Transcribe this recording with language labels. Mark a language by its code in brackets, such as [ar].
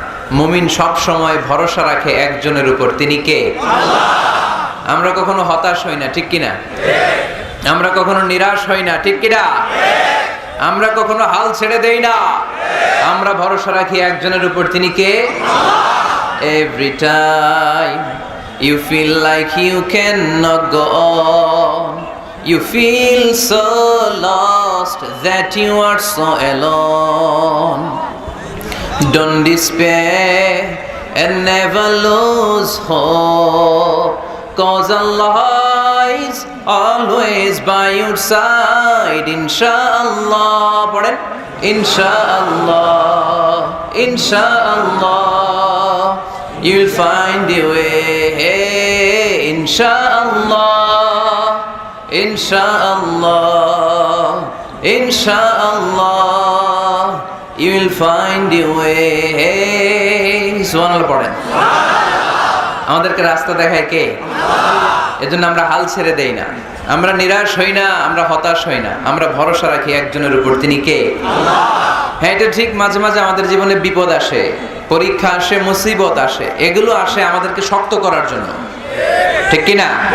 [bn] মুমিন সব সময় ভরসা রাখে একজনের উপর, তিনি কে? আল্লাহ। আমরা কখনো হতাশ হই না, ঠিক কিনা? আমরা কখনো নিরাশ হই না, ঠিক কিনা? আমরা কখনো হাল ছেড়ে দেই না, আমরা ভরসা রাখি একজনের উপর, তিনি কে? [en] Every time you feel like you cannot go on, you feel so lost that you are so alone. Don't despair and never lose hope, 'cause Allah is always by your side. Inshallah, [bn] পড়েন [en] Inshallah, Inshallah, you'll find a way. Inshallah. ইনশাআল্লাহ ইনশাআল্লাহ you will find your way [bn] সুবহানাল্লাহ পড়েন। আমাদেরকে রাস্তা দেখায় কে? এজন্য আমরা হাল ছেড়ে দেই না, আমরা নিরাশ হই না, আমরা হতাশ হই না, আমরা ভরসা রাখি একজনের উপর, তিনি কে? আল্লাহ। হ্যাঁ, এটা ঠিক, মাঝে মাঝে আমাদের জীবনে বিপদ আসে, পরীক্ষা আসে, মুসিবত আসে, এগুলো আসে আমাদেরকে শক্ত করার জন্য, ঠিক কি না?